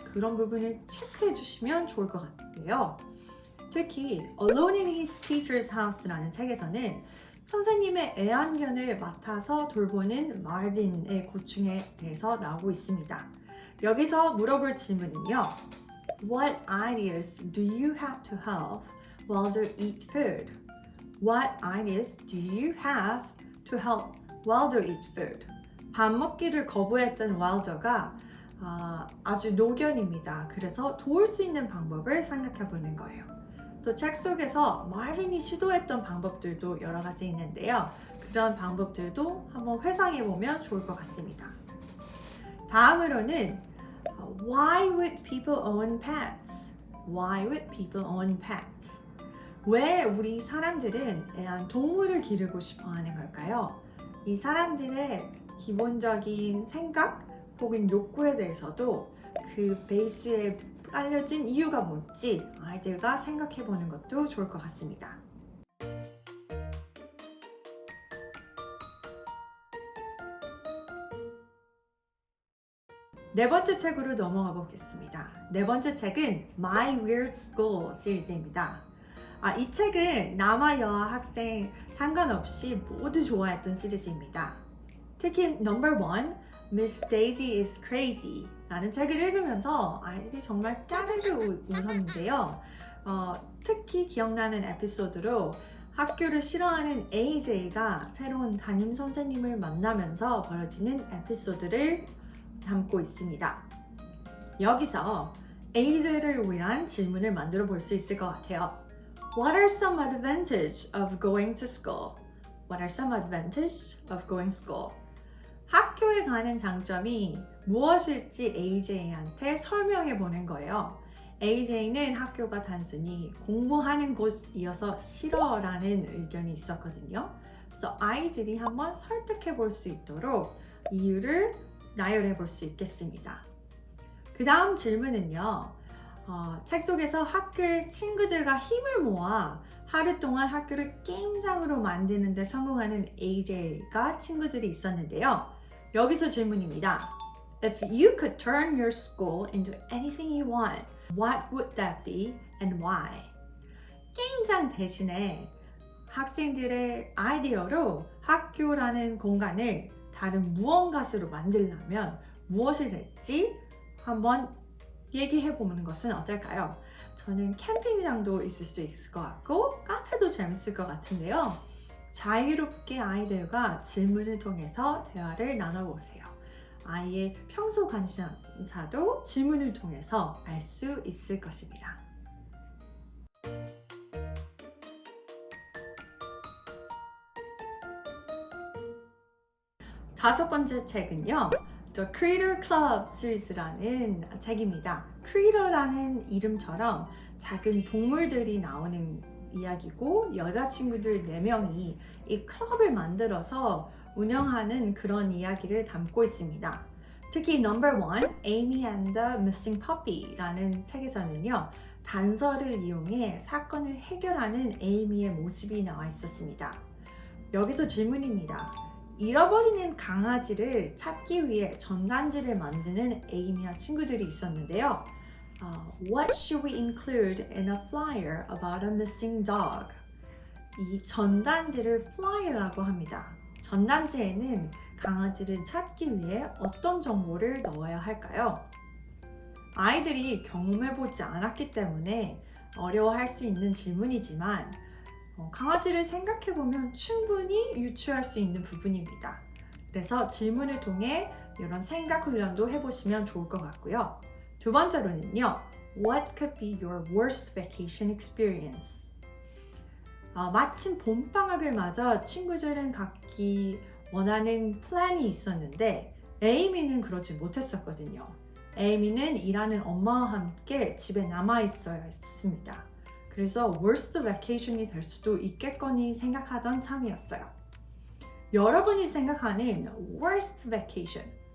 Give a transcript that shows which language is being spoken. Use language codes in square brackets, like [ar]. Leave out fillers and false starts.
[ko] 그런 부분을 체크해 주시면 좋을 것 같아요. 특히 Alone in His Teacher's House라는 책에서는 선생님의 애완견을 맡아서 돌보는 마빈의 고충에 대해서 나오고 있습니다. 여기서 물어볼 질문은요. [en] What ideas do you have to have while they eat food? What ideas do you have to help Wilder eat food? [ko] 밥 먹기를 거부했던 와일더가 아주 노견입니다. 그래서 도울 수 있는 방법을 생각해 보는 거예요. 또 책 속에서 마빈이 시도했던 방법들도 여러 가지 있는데요. 그런 방법들도 한번 회상해 보면 좋을 것 같습니다. 다음으로는 [en] Why would people own pets? Why would people own pets? [ko] 왜 우리 사람들은 애완동물을 기르고 싶어 하는 걸까요? 이 사람들의 기본적인 생각 혹은 욕구에 대해서도 그 베이스에 알려진 이유가 뭔지 아이들과 생각해 보는 것도 좋을 것 같습니다. 네 번째 책으로 넘어가 보겠습니다. 네 번째 책은 My Weird School 시리즈입니다. 이 책은 남아 여아 학생 상관없이 모두 좋아했던 시리즈입니다. 특히 넘버 1, Miss Daisy is Crazy 라는 책을 읽으면서 아이들이 정말 까르르 웃었는데요. 특히 기억나는 에피소드로 학교를 싫어하는 AJ가 새로운 담임 선생님을 만나면서 벌어지는 에피소드를 담고 있습니다. 여기서 AJ를 위한 질문을 만들어 볼 수 있을 것 같아요. [en] What are some advantages of going to school? What are some advantages of going to school? [ko] 학교에 가는 장점이 무엇일지 AJ한테 설명해 보는 거예요. AJ는 학교가 단순히 공부하는 곳이어서 싫어라는 의견이 있었거든요. 그래서 아이들이 한번 설득해 볼 수 있도록 이유를 나열해 볼 수 있겠습니다. 그 다음 질문은요. 책 속에서 학교의 친구들과 힘을 모아 하루 동안 학교를 게임장으로 만드는 데 성공하는 AJ가 친구들이 있었는데요. 여기서 질문입니다. [en] If you could turn your school into anything you want, what would that be and why? [ko] 게임장 대신에 학생들의 아이디어로 학교라는 공간을 다른 무언가로 만들려면 무엇이 될지 한번 얘기해 보는 것은 어떨까요? 저는 캠핑장도 있을 수 있을 것 같고 카페도 재밌을 것 같은데요. 자유롭게 아이들과 질문을 통해서 대화를 나눠보세요. 아이의 평소 관심사도 질문을 통해서 알 수 있을 것입니다. 다섯 번째 책은요. The Critter Club 시리즈라는 책입니다. Critter라는 이름처럼 작은 동물들이 나오는 이야기고 여자친구들 4명이 이 클럽을 만들어서 운영하는 그런 이야기를 담고 있습니다. 특히 넘버 1, Amy and the Missing Puppy라는 책에서는요. 단서를 이용해 사건을 해결하는 에이미의 모습이 나와 있었습니다. 여기서 질문입니다. 잃어버리는 강아지를 찾기 위해 전단지를 만드는 에이미와 친구들이 있었는데요. [en] What should we include in a flyer about a missing dog? [ko] 이 전단지를 flyer라고 합니다. 전단지에는 강아지를 찾기 위해 어떤 정보를 넣어야 할까요? 아이들이 경험해보지 않았기 때문에 어려워할 수 있는 질문이지만 강아지를 생각해보면 충분히 유추할 수 있는 부분입니다. 그래서 질문을 통해 이런 생각 훈련도 해보시면 좋을 것 같고요. 두 번째로는요. [en] What could be your worst vacation experience? [ko] 마침 봄방학을 맞아 친구들은 갖기 원하는 플랜이 있었는데 에이미는 그러지 못했었거든요. 에이미는 일하는 엄마와 함께 집에 남아 있어야 했습니다. 그래서 [en] worst vacation [ko] 이 될 수도 있겠거니 생각하던 참이었어요. 여러분이 생각하는 worst vacation,